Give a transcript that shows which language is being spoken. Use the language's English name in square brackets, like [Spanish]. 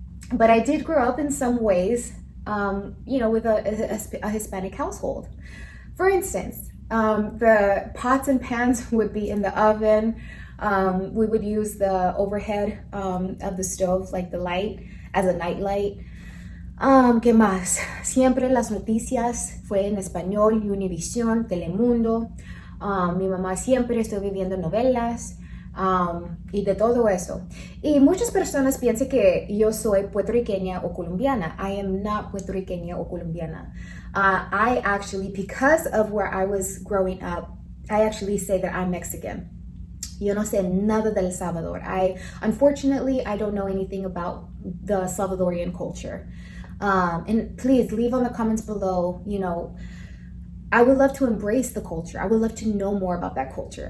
[English] But I did grow up in some ways, with a Hispanic household. For instance, the pots and pans would be in the oven. We would use the overhead of the stove, like the light, as a night light. [Spanish] ¿Qué más? Siempre las noticias fue en español, Univision, Telemundo. Mi mamá siempre estuvo viendo novelas y de todo eso. Y muchas personas piensan que yo soy puertorriqueña o colombiana. [English] I am not [Spanish] puertorriqueña o colombiana. [English] I actually, because of where I was growing up, I actually say that I'm Mexican. [Spanish] Yo no sé nada del Salvador. [English] Unfortunately, I don't know anything about the Salvadorian culture. And please leave on the comments below, I would love to embrace the culture. I would love to know more about that culture.